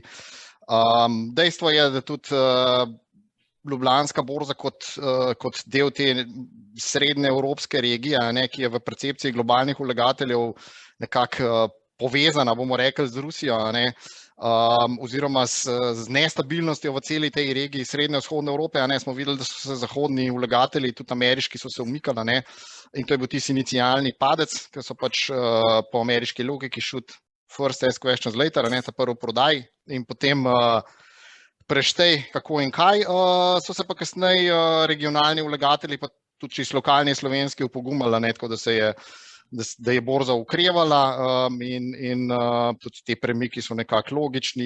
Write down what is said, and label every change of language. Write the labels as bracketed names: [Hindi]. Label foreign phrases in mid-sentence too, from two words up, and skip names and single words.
[Slovenian] Dejstvo je, da tudi Ljubljanska borza kot del te srednje evropske regije, ki je v percepciji globalnih vlagateljev nekako povezana, bomo rekli, z Rusijo, oziroma z nestabilnostjo v celi tej regiji srednje-vzhodne Evrope. Smo videli, da so se zahodni vlagatelji, tudi ameriški, so se umikali, in to je bil tisti inicialni padec, ker so pač po ameriški logiki [English] shoot first ask questions later, [Slovenian] ta prvo prodaj in potem preštej kako in kaj. So se pa kasneje regionalni vlagatelji, pa tudi čisto lokalni slovenski opogumali, tako da je borza ukrevala in tudi te premiki so nekako logični.